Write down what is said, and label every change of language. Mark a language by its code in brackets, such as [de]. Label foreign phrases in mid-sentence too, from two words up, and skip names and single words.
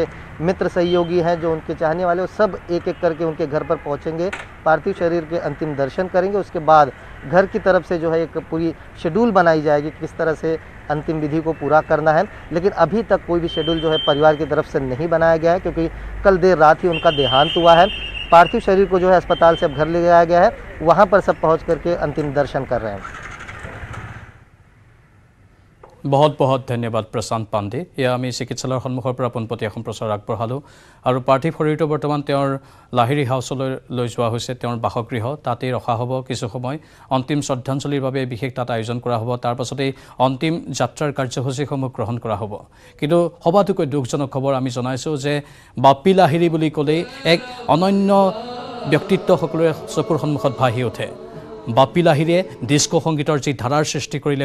[hi] मित्र सहयोगी हैं जो उनके चाहने वाले सब एक एक करके उनके घर पर पहुंचेंगे पार्थिव शरीर के अंतिम दर्शन करेंगे उसके बाद घर की तरफ से जो है एक पूरी शेड्यूल बनाई जाएगी किस तरह से अंतिम विधि को पूरा करना है लेकिन अभी तक कोई भी शेड्यूल जो है परिवार की तरफ से नहीं बनाया गया है क्योंकि कल देर रात ही उनका देहांत हुआ है पार्थिव शरीर को जो है अस्पताल से अब घर ले जाया गया है वहाँ पर सब पहुँच करके अंतिम दर्शन कर रहे हैं बहुत बहुत धन्यवाद प्रशांत पांडे या आम चिकित्सालयৰ [as] সন্মুখৰ পৰা পোনপটীয়া সম্প্ৰচাৰ আগবঢ়ালোঁ আৰু পাৰ্থিৱ শৰীৰটো বৰ্তমান তেওঁৰ লাহিৰী হাউচলৈ লৈ যোৱা হৈছে তেওঁৰ বাসগৃহ তাতেই ৰখা হ'ব কিছু সময় অন্তিম শ্ৰদ্ধাঞ্জলিৰ বাবে বিশেষ তাত আয়োজন কৰা হ'ব তাৰ পাছতেই অন্তিম যাত্ৰাৰ কাৰ্যসূচীসমূহ গ্ৰহণ কৰা হ'ব কিন্তু সবাতোকৈ দুখজনক খবৰ আমি জনাইছোঁ যে বাপ্পী লাহিৰী বুলি ক'লেই এক অনন্য ব্যক্তিত্ব সকলোৰে চকুৰ সন্মুখত ভাহি উঠে বাপ্পী লাহিৰীয়ে ডিস্কো সংগীতৰ যি ধাৰাৰ সৃষ্টি কৰিলে